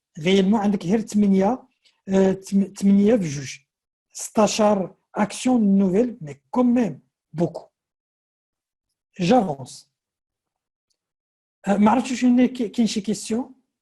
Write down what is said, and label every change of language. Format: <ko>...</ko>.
<fr>Réellement</fr> <ar>عندك غير 8 في 2.</ar> <fr>16 actions nouvelles, mais quand même beaucoup. J'avance.</fr> <ar>ما عرفتش كاين شي question.</ar>